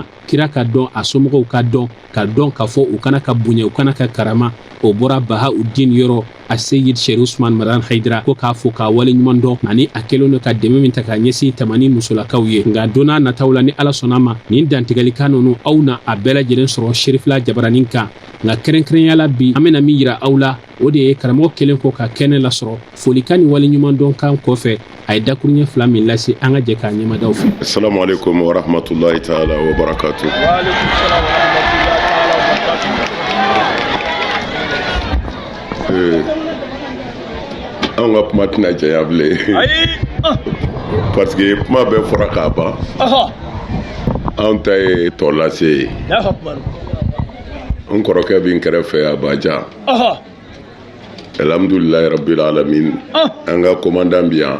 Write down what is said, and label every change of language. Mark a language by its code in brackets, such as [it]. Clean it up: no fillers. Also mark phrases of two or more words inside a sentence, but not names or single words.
[bm] kira ka dɔn a somɔgɔw ka dɔn ka fɔ u kana ka bonya u kana ka karama o bɔra Bahauddin yɔrɔ a Seyidi Sheikh Usman Madan Haidara ko k'a fɔ k'a waleɲuman dɔn ani a kɛlen don ka dɛmɛ min ta k'a ɲɛsin tamani musolakaw ye nka don n'a nataw la ni ala sɔnna ma nin dantigɛlikan ninnu aw na a bɛɛ lajɛlen sɔrɔ Sherifila jabaranin kan nka kɛrɛnkɛrɛnyala bi an bɛna min yira aw la o de ye karamɔgɔ kelen kɔ ka kɛnɛ lasɔrɔ folikan ni waleɲuman dɔn kan kɔfɛ a ye dakuruɲɛ fila min lase an ka jɛ k'a ɲɛmadaw fɛ. [ar] السلام عليكم ورحمة الله تعالى وبركاته. وعليكم السلام ورحمة الله تعالى وبركاته. [bm] An ka kuma tɛna janya bilen [fr] parce que [bm] kuma bɛɛ fɔra k'a ban anw ta ye tɔ lase ye n kɔrɔkɛ bɛ n kɛrɛfɛ Abaja [ar] الحمد لله رب العالمين [bm] an ka commandant bi yan